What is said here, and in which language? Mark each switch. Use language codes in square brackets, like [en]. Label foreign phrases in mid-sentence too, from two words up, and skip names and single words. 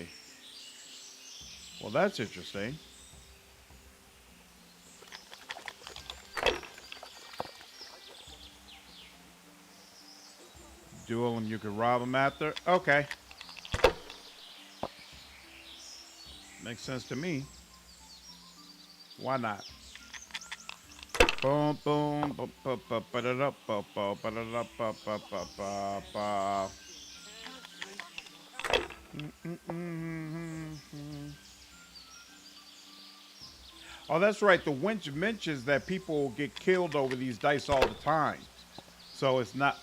[en] Well, that's interesting. Duel him, you can rob him after? Okay. Makes sense to me. Why not? Boom, boom, boom, boom, boom, ba-da-da, boom, boom, ba-da-da, boom, boom, boom, boom, boom. Oh, that's right. The winch mentions that people get killed over these dice all the time. So it's not.